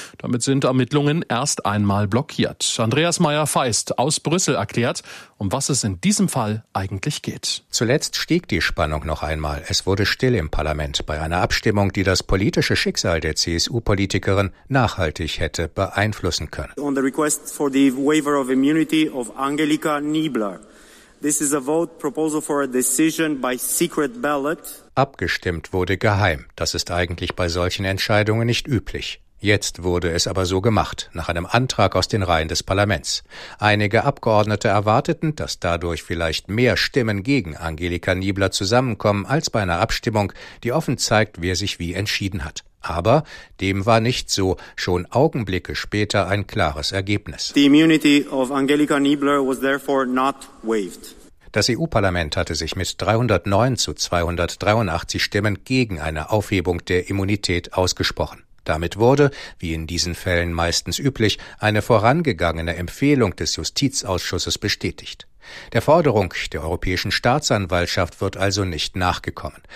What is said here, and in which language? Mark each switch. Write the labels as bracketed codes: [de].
[de] Damit sind Ermittlungen erst einmal blockiert. Andreas Mayer-Feist aus Brüssel erklärt, um was es in diesem Fall eigentlich geht. Zuletzt stieg die Spannung noch einmal. Es wurde still im Parlament bei einer Abstimmung, die das politische Schicksal der CSU-Politikerin nachhaltig hätte beeinflussen können. [en] On the request for the waiver of immunity of Angelika Niebler. This is a vote proposal for a decision by secret ballot. [de] Abgestimmt wurde geheim. Das ist eigentlich bei solchen Entscheidungen nicht üblich. Jetzt wurde es aber so gemacht, nach einem Antrag aus den Reihen des Parlaments. Einige Abgeordnete erwarteten, dass dadurch vielleicht mehr Stimmen gegen Angelika Niebler zusammenkommen als bei einer Abstimmung, die offen zeigt, wer sich wie entschieden hat. Aber dem war nicht so. Schon Augenblicke später ein klares Ergebnis. [en] The immunity of Angelika Niebler was therefore not waived. [de] Das EU-Parlament hatte sich mit 309 zu 283 Stimmen gegen eine Aufhebung der Immunität ausgesprochen. Damit wurde, wie in diesen Fällen meistens üblich, eine vorangegangene Empfehlung des Justizausschusses bestätigt. Der Forderung der Europäischen Staatsanwaltschaft wird also nicht nachgekommen.